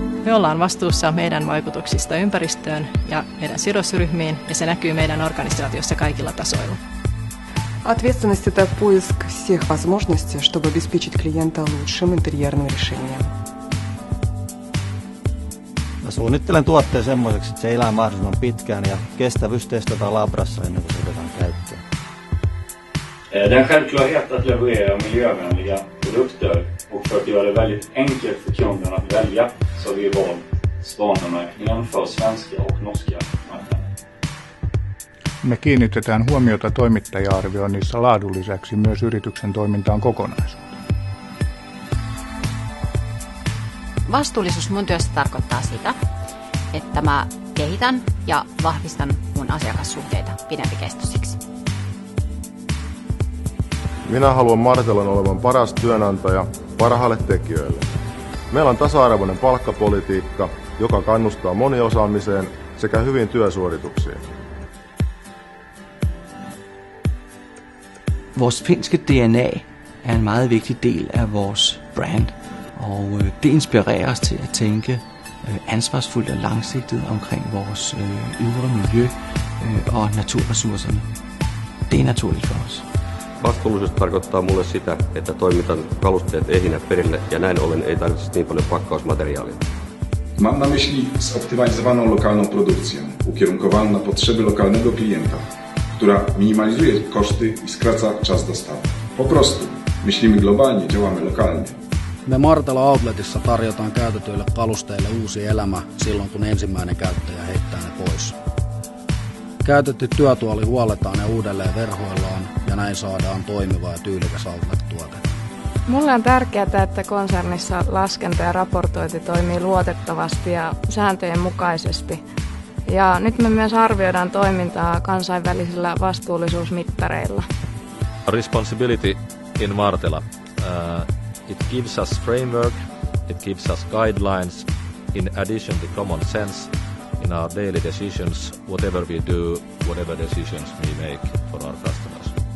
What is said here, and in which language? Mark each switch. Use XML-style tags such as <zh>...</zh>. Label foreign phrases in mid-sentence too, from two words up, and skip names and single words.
<fi>Me ollaan vastuussa meidän vaikutuksista ympäristöön ja meidän sidosryhmiin, ja se näkyy meidän organisaatiossa kaikilla tasoilla.</fi> <ru>Ответственность – это поиск всех возможностей, чтобы обеспечить клиента лучшим интерьерным решением.</ru> <fi>Mä suunnittelen tuotteen semmoiseksi, että se elää mahdollisimman pitkään ja kestävyys testataan labrassa ennen kuin se otetaan käyttöön.</fi> <sv>Den självklarhet att leverera miljövänliga produkter och för att göra det väldigt enkelt för kunderna att välja så har vi valt Svanemärkningen för svenska och norska marknader.</sv> <fi>Me kiinnitetään huomiota toimittaja-arvioinnissa laadun lisäksi myös yrityksen toimintaan kokonaisuuteen. Vastuullisuus mun työssä tarkoittaa sitä, että mä kehitän ja vahvistan mun asiakassuhteita pidempikestoisiksi. Minä haluan Martelon olevan paras työnantaja parhaille tekijöille. Meillä on tasa-arvoinen palkkapolitiikka, joka kannustaa moniosaamiseen sekä hyviin työsuorituksiin.</fi> <da>Vores finske DNA er en meget vigtig del af vores brand, og det inspirerer os til at tænke ansvarsfuldt og langsigtet omkring vores ydre miljø og naturressourcerne. Det er naturligt for os.</da> <fi>Vastuullisuus tarkoittaa mulle sitä, että toimitan kalusteet ehinä perille ja näin ollen ei tarvitse niin paljon pakkausmateriaalia.</fi> <pl>Mam na myśli zoptymalizowaną lokalną produkcję, ukierunkowaną na potrzeby lokalnego klienta, która minimalizuje koszty i skraca czas dostawy. Po prostu myślimy globalnie, działamy lokalnie.</pl> <fi>Me Martelo Outletissa tarjotaan käytetyille kalusteille uusi elämä silloin, kun ensimmäinen käyttäjä heittää ne pois. Käytetty työtuoli huolletaan ja uudelleen verhoillaan ja näin saadaan toimiva ja tyylikäs outlet-tuote. Mulle on tärkeää, että konsernissa laskenta ja raportointi toimii luotettavasti ja sääntöjen mukaisesti. Ja nyt me myös arvioidaan toimintaa kansainvälisillä vastuullisuusmittareilla.</fi> <en>Responsibility in Martela. It gives us framework, it gives us guidelines, in addition to common sense in our daily decisions, whatever we do, whatever decisions we make for our customers.</en>